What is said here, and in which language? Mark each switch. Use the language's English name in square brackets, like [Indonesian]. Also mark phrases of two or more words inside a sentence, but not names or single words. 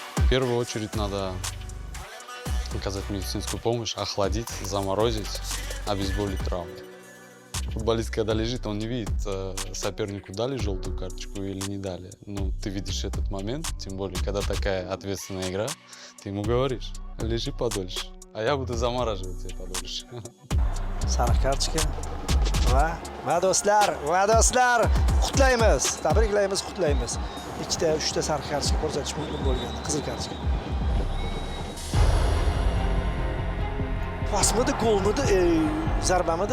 [Russian] первую очередь надо оказать медицинскую помощь, охладить, заморозить, обезболить травму. Футболист, когда лежит, он не видит, сопернику дали желтую карточку или не дали. Ну, ты видишь этот момент, тем более, когда такая ответственная игра, ты ему говоришь, лежи подольше, а я буду замораживать тебя подольше. [Uzbek] Sariq kartochka va do'stlar, qutlaymiz, tabriklaymiz, qutlaymiz. 2-3 sariq kartochka ko'rsatish mumkin bo'lgan qizil kartochka. Pasmidi, golmidi, zarbamidi?